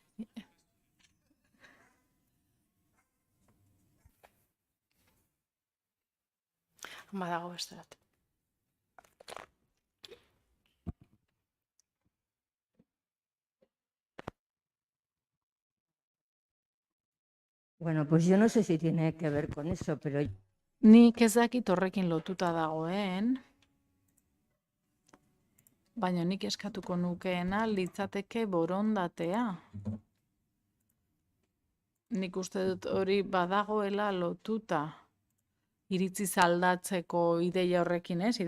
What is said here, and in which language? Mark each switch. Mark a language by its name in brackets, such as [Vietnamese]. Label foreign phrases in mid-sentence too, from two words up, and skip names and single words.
[Basque] Badago beste bat. [Spanish] Bueno, pues yo no sé si tiene que ver con eso, pero... [Basque] Nik ez dakit horrekin lotuta dagoen, baina nik eskatuko nukeena litzateke borondatea. Nik uste dut hori badagoela lotuta iritziz aldatzeko ideia horrekin, ez?